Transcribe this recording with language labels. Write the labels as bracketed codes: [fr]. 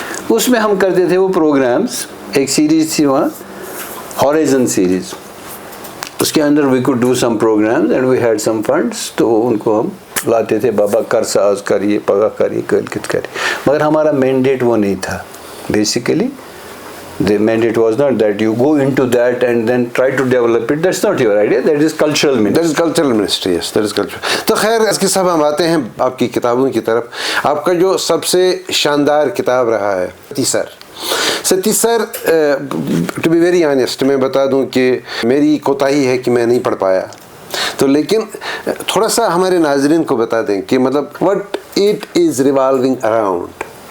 [ur] اس میں ہم کرتے تھے وہ پروگرامس. ایک سیریز تھی وہاں, ہورائزن سیریز, اس کے اندر [en] We could do some programs and we had some funds. [ur] تو ان کو ہم لاتے تھے, بابا کر ساز کریے, پگہ کریے, کلکت کریے. مگر ہمارا مینڈیٹ وہ نہیں تھا. [en] Basically the mandate was not that you go into that and then try to develop it. That's not your idea. That is cultural ministry. That is cultural ministry. Yes, that is cultural. [ur] تو خیر اس کے سب ہم آتے ہیں آپ کی کتابوں کی طرف. آپ کا جو سب سے شاندار کتاب رہا ہے ستی سر, [en] to be very honest [ur] میں بتا دوں کہ میری کوتاہی ہے کہ میں نہیں پڑھ پایا. تو لیکن تھوڑا سا ہمارے ناظرین کو بتا دیں کہ مطلب [en] what it is revolving around.